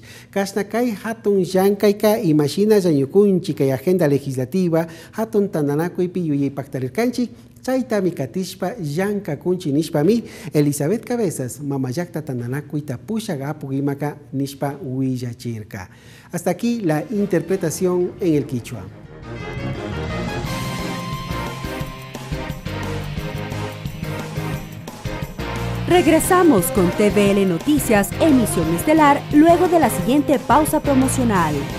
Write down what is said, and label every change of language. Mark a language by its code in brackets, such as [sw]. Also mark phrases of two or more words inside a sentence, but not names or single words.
[qu] Kasna kay hatun llankayka imashina llañukunchi kay [es] agenda legislativa [qu] hatun tandanakuypi yuyaypaktarirkanchik chaytami katishpa llankakunchi nishpami Elizabeth Cabezas mama llakta tandanakuy tapushaga apugimaka nishpa willachirka. [es] Hasta aquí la interpretación en el quichua. Regresamos con TVL Noticias, emisión estelar, luego de la siguiente pausa promocional.